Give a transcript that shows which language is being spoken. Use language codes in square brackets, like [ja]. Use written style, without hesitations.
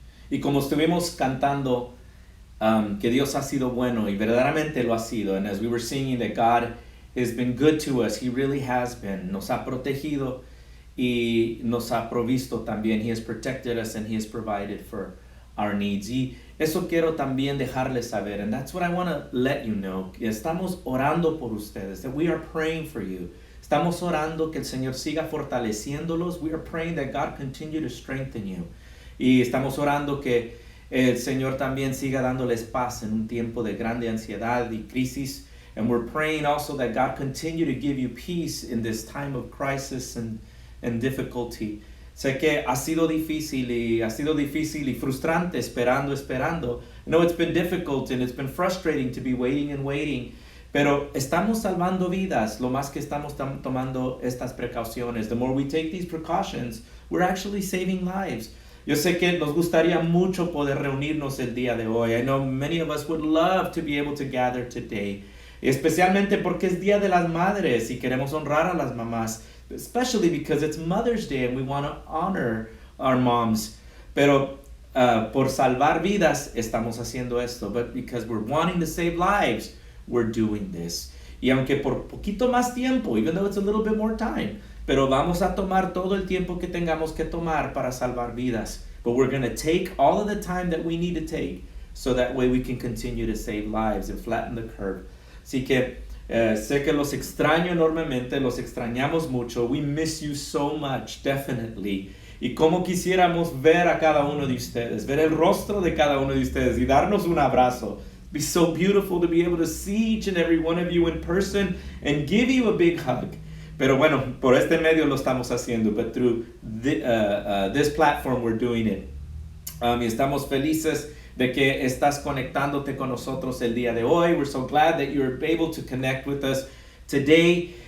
[es] Y como estuvimos cantando, que Dios ha sido bueno, y verdaderamente lo ha sido. [en] And as we were singing that God has been good to us, He really has been. [es] Nos ha protegido y nos ha provisto también. [en] He has protected us and He has provided for our needs. [es] Y eso quiero también dejarles saber. [en] And that's what I want to let you know. [es] Estamos orando por ustedes. [en] That we are praying for you. [es] Estamos orando que el Señor siga fortaleciéndolos. [en] We are praying that God continue to strengthen you. [es] Y estamos orando que el Señor también siga dándoles paz en un tiempo de grande ansiedad y crisis. [en] And we're praying also that God continue to give you peace in this time of crisis and difficulty. [es] Sé que ha sido difícil y frustrante esperando. [en] I know it's been difficult and it's been frustrating to be waiting. [es] Pero estamos salvando vidas lo más que estamos tomando estas precauciones. [en] The more we take these precautions, we're actually saving lives. [es] Yo sé que nos gustaría mucho poder reunirnos el día de hoy. [en] I know many of us would love to be able to gather today. [es] Especialmente porque es Día de las Madres y queremos honrar a las mamás. [en] Especially because it's Mother's Day and we want to honor our moms. [es] Pero por salvar vidas estamos haciendo esto. [en] But because we're wanting to save lives, we're doing this. [es] Y aunque por poquito más tiempo, [en] even though it's a little bit more time, [es] pero vamos a tomar todo el tiempo que tengamos que tomar para salvar vidas. [en] But we're going to take all of the time that we need to take so that way we can continue to save lives and flatten the curve. [es] Así que sé que los extraño enormemente, los extrañamos mucho. [en] We miss you so much, definitely. [es] Y como quisiéramos ver a cada uno de ustedes, ver el rostro de cada uno de ustedes y darnos un abrazo. [en] be so beautiful to be able to see each and every one of you in person and give you a big hug. [es] Pero bueno, por este medio lo estamos haciendo, [en] but through this platform we're doing it. [es] Y estamos felices de que estás conectándote con nosotros el día de hoy. [en] We're so glad that you're able to connect with us today.